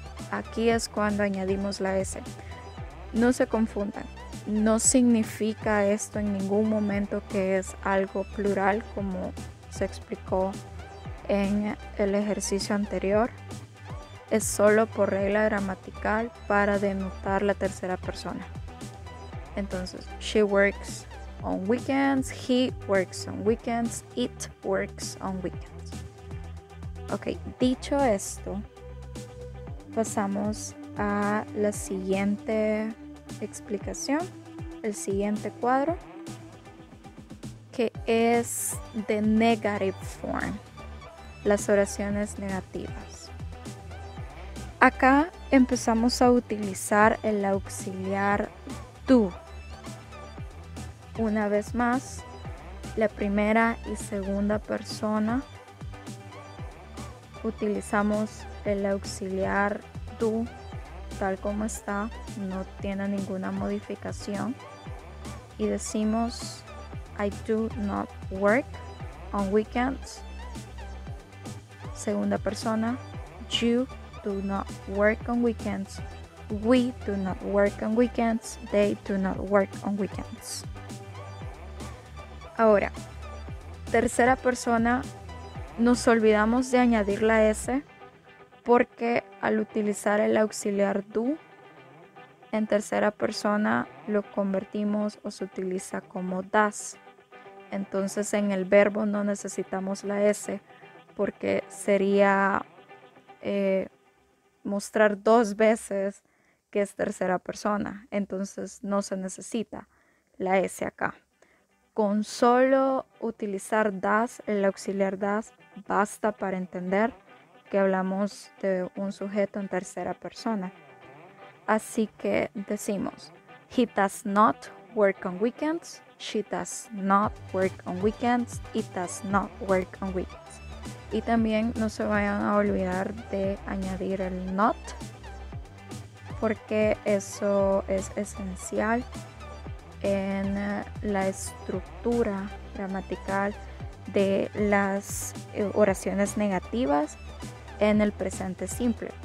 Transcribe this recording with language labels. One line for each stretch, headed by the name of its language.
Spanish: Aquí es cuando añadimos la S. No se confundan. No significa esto en ningún momento que es algo plural como se explicó en el ejercicio anterior. Es solo por regla gramatical para denotar la tercera persona.
English: Entonces, she works on weekends, he works on weekends, it works on weekends.
Spanish: Ok, dicho esto, pasamos a la siguiente explicación, el siguiente cuadro, que es de negative form, las oraciones negativas. Acá empezamos a utilizar el auxiliar do. Una vez más, la primera y segunda persona utilizamos el auxiliar do tal como está, no tiene ninguna modificación y decimos
English: I do not work on weekends.
Spanish: Segunda persona,
English: you do not work on weekends. We do not work on weekends. They do not work on weekends.
Spanish: Ahora, tercera persona, nos olvidamos de añadir la S porque al utilizar el auxiliar do en tercera persona lo convertimos o se utiliza como does. Entonces en el verbo no necesitamos la S porque sería mostrar dos veces que es tercera persona. Entonces no se necesita la S acá. Con solo utilizar does, el auxiliar does, basta para entender que hablamos de un sujeto en tercera persona. Así que decimos,
English: he does not work on weekends, she does not work on weekends, it does not work on weekends.
Spanish: Y también no se vayan a olvidar de añadir el not, porque eso es esencial en la estructura gramatical de las oraciones negativas en el presente simple.